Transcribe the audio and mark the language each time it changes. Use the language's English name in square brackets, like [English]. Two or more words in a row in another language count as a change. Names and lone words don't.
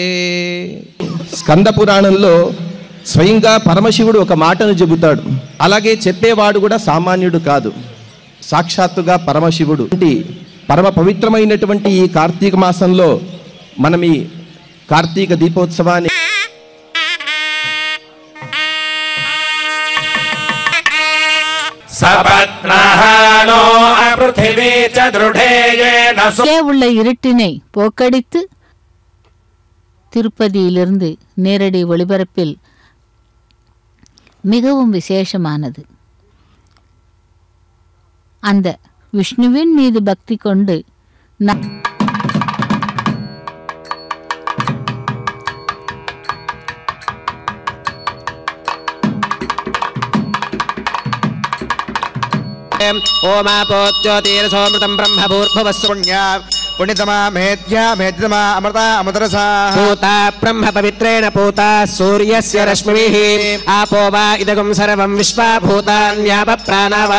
[Telugu] స్కంద పురాణంలో స్వయంగా పరమశివుడు ఒక మాటను చెబుతాడు. అలాగే చెప్పేవాడు కూడా సామాన్యుడు కాదు, సాక్షాత్తుగా పరమశివుడు. పరమ పవిత్రమైనటువంటి ఈ కార్తీక మాసంలో మనం ఈ కార్తీక దీపోత్సవాన్ని [Tamil] உள்ள இருட்டினை போக்கடித்து திருப்பதியிலிருந்து நேரடி ஒளிபரப்பில் மிகவும் விசேஷமானது. அந்த விஷ்ணுவின் மீது பக்தி கொண்டு [Sanskrit] ओमापो ज्योतिरसोमृतं ब्रह्मभूर्भुवस्सुण्या पुण्यतमा मेध्या मेध्यतमा अमृता अमृतरसा पूता ब्रह्म पवित्रेण पूता सूर्यस्य रश्मिभिः आपो वा इदगुं सर्वं विश्वा भूतान्यापः प्राणा वा